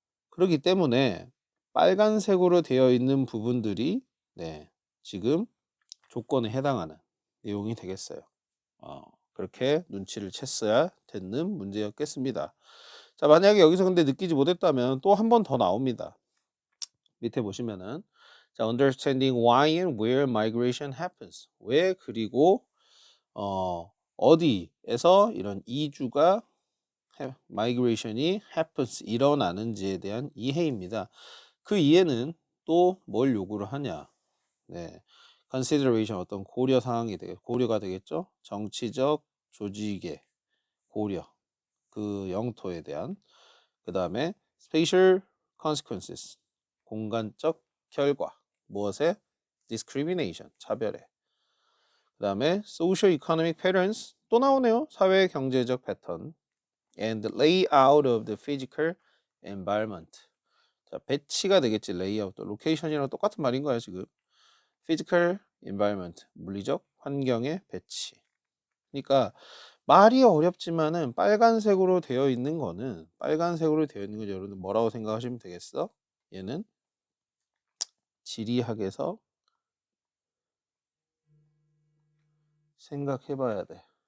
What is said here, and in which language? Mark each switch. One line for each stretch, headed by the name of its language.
Korean: 그렇기 때문에 빨간색으로 되어 있는 부분들이 네, 지금 조건에 해당하는 내용이 되겠어요. 그렇게 눈치를 챘어야 되는 문제였겠습니다. 자, 만약에 여기서 근데 느끼지 못했다면 또 한 번 더 나옵니다. 밑에 보시면은 자,
English: understanding why and where migration happens.
Korean: 왜 그리고 어디에서 이런 이주가 migration이
English: happens
Korean: 일어나는지에 대한 이해입니다. 그 이해는 또 뭘 요구를 하냐? 네, consideration 어떤 고려가 되겠죠. 정치적 조직의 고려, 그 영토에 대한 그 다음에
English: spatial consequences
Korean: 공간적 결과 무엇에 discrimination 차별에 그 다음에
English: social economic patterns
Korean: 또 나오네요. 사회 경제적 패턴
English: and layout of the physical environment.
Korean: 자, 배치가 되겠지. 레이아웃도 로케이션이랑 똑같은 말인 거야 지금.
English: physical environment
Korean: 물리적 환경의 배치. 그러니까 말이 어렵지만은 빨간색으로 되어 있는 거는 여러분들 뭐라고 생각하시면 되겠어? 얘는 지리학에서 생각해 봐야 돼.